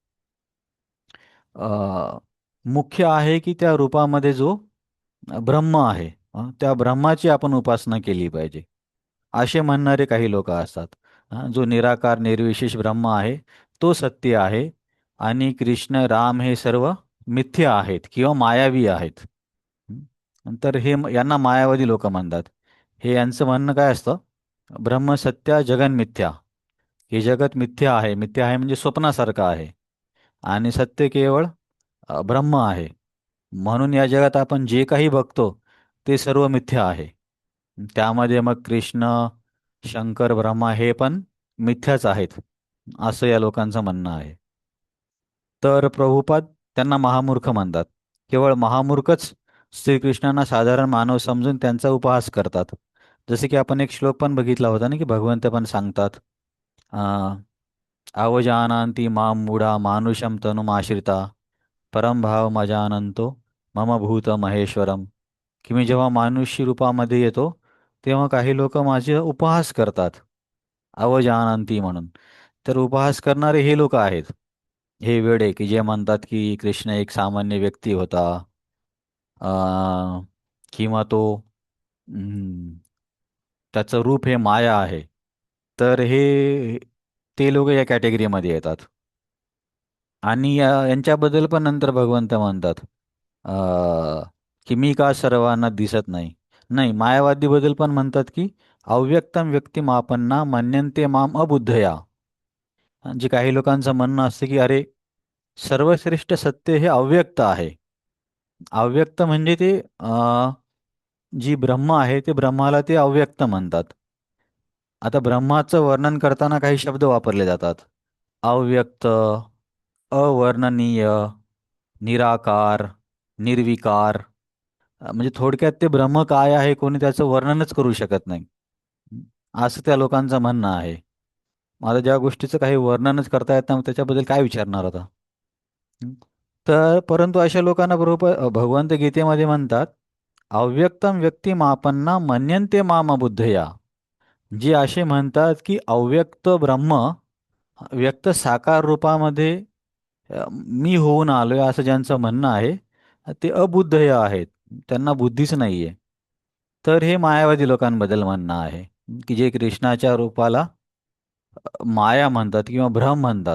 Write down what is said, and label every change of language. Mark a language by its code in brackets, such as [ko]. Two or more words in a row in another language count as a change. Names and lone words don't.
[mr] मुख्य आहे की त्या रूपामध्ये जो ब्रह्म आहे, त्या ब्रह्माची आपण उपासना केली पाहिजे, असे म्हणणारे काही लोक असतात. जो निराकार निर्विशेष ब्रह्म आहे तो सत्य आहे आणि कृष्ण राम हे सर्व मिथ्य आहेत किंवा मायावी आहेत. तर यांना मायावादी लोक म्हणतात. हे यांचं म्हणणं काय असतं, [sa] ब्रह्म सत्य जगन मिथ्या. [mr] हे जगत मिथ्या आहे, मिथ्या आहे म्हणजे स्वप्नासारखं आहे, आणि सत्य केवळ ब्रह्म आहे. म्हणून या जगात आपण जे काही बघतो ते सर्व मिथ्या आहे. त्यामध्ये मग कृष्ण, शंकर, ब्रह्मा हे पण मिथ्याच आहेत, असं या लोकांचं म्हणणं आहे. तर प्रभुपाद त्यांना महामूर्ख म्हणतात. केवळ महामूर्खच श्रीकृष्णांना साधारण मानव समजून त्यांचा उपहास करतात. जसे की आपण एक श्लोक पण बघितला होता ना, की भगवंत पण सांगतात, [sa] अवजानांती मां मूढा मानुषम तनुमाश्रिता परम भाव मजानंतो मम भूत महेश्वरम. [mr] की मी जेव्हा मानुष्य रूपामध्ये येतो तेव्हा काही लोक माझे उपहास करतात, अवजानंती म्हणून. तर उपहास करणारे हे लोक आहेत, हे वेडे की जे म्हणतात की कृष्ण एक सामान्य व्यक्ती होता, किंवा तो त्याचं रूप हे माया आहे. तर ते लोक या कॅटेगरीमध्ये येतात. आणि यांच्याबद्दल पण नंतर भगवंत म्हणतात की मी का सर्वांना दिसत नाही. नाही, मायावादीबद्दल पण म्हणतात की [sa] अव्यक्तम व्यक्तिमापन्ना मन्यन्ते माम अबुद्धया. [mr] जे काही लोकांचं म्हणणं असतं की अरे सर्वश्रेष्ठ सत्य हे अव्यक्त आहे, अव्यक्त म्हणजे ते जी ब्रह्म आहे ते ब्रह्माला ते अव्यक्त म्हणतात. आता ब्रह्माचं वर्णन करताना काही शब्द वापरले जातात. अव्यक्त, अवर्णनीय, निराकार, निर्विकार. म्हणजे थोडक्यात ते ब्रह्म काय आहे कोणी त्याचं वर्णनच करू शकत नाही, असं त्या लोकांचं म्हणणं आहे. मला ज्या गोष्टीचं काही वर्णनच करता येत नाही मग त्याच्याबद्दल काय विचारणार आता. हं. तर परंतु अशा लोकांना बरोबर भगवंत गीतेमध्ये म्हणतात, [sa] अव्यक्तम व्यक्तिमापन्ना मन्यन्ते माम बुद्धया. [mr] जे असे म्हणतात की अव्यक्त ब्रह्म व्यक्त साकार रूपामध्ये मी होऊन आलोय असं ज्यांचं म्हणणं आहे ते अबुद्धय आहेत. त्यांना बुद्धीच नाहीये. तर हे मायावादी लोकांबद्दल म्हणणं आहे की जे कृष्णाच्या रूपाला माया म्हणतात किंवा भ्रम म्हणतात.